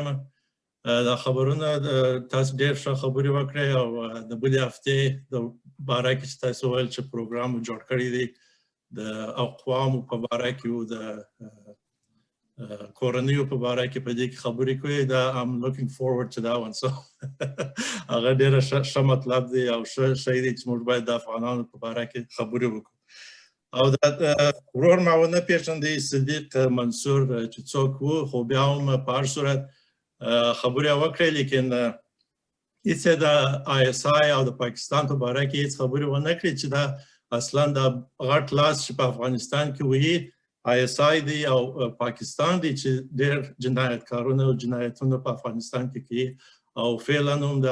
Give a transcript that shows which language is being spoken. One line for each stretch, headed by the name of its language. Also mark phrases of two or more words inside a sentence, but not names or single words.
Pashto: دا خبرونه تاسو ډېر ښه خبرې وکړې او د بلې هفتې د باره کې چې تاسو ویل چې پروګرام جوړ کړی دی د اقوامو په باره کې او د کورنیو په باره کې په دې کې خبرې کوي.
English: دا I'm looking forward to that one.
Pashto: So هغه ډېره ښه مطلب دی او ښه شی دی چې موږ باید د افغانانو په باره کې خبرې وکړو. او دا ورور ما ونه پېژندی صدیق منصور چې څوک و، خو بیا هم په هر صورت خبرې وکړې، لیکن هیڅ د ISI او د پاکستان په باره کې هیڅ خبرې ونه کړې چې دا اصلا د غټ لاس چې په افغانستان کې وي ISI دی او پاکستان دی چې ډېر جنایتکارونه او جنایتونه په افغانستان کې کوي او فعلا هم